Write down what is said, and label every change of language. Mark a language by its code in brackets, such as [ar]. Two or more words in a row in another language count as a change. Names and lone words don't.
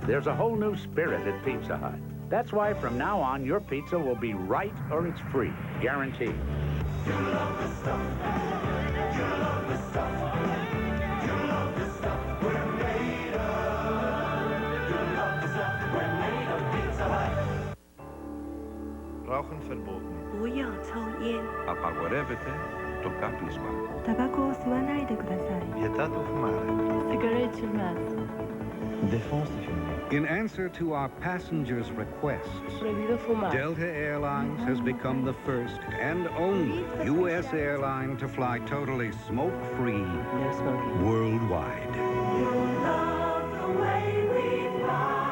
[en] There's a whole new spirit at Pizza Hut. That's why from now on, your pizza will be right or it's free, guaranteed. You love the stuff, you love the stuff, you love the stuff we're made of. You love the stuff we're made of, Pizza Hut. [de] Rauchen verboten. [zh] 不要抽烟。 [el] Απαγορεύεται το κάπνισμα. [ja] タバコを吸わないでください。 [it] Vietato fumare. Cigarette fumas. [fr] Défense de fumer. [en] In answer to our passengers' requests, Delta Airlines has become the first and only U.S. airline to fly totally smoke-free worldwide. You love the way we fly.